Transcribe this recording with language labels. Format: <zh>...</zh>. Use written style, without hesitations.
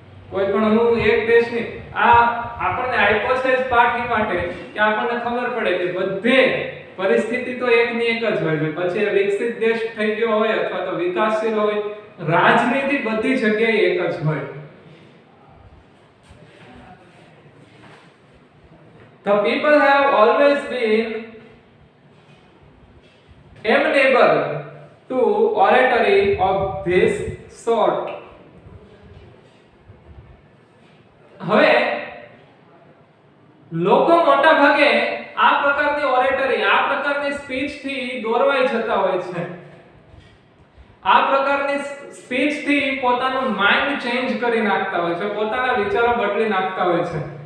<gu>કોઈ પણ હું એક દેશની આ આપણને આપ્યો છે જ પાઠ એ માટે કે આપણને ખબર પડે કે બધે પરિસ્થિતિ તો એકની એક જ હોય છે. પછી વિકસિત દેશ થઈ ગયો હોય અથવા તો વિકાસશીલ હોય, રાજનીતિ બધી જગ્યાએ એક જ હોય.</gu> <en>The people have always been amenable to oratory of this sort.</en> <gu>હવે લોકો મોટા ભાગે આ પ્રકારની ઓરેટરી, આ પ્રકારની સ્પીચ થી દોરવાઈ જતા હોય છે. આ પ્રકારની સ્પીચ થી પોતાનું માઇન્ડ ચેન્જ કરી નાખતા હોય છે, પોતાના વિચારો બદલી નાખતા હોય છે.</gu>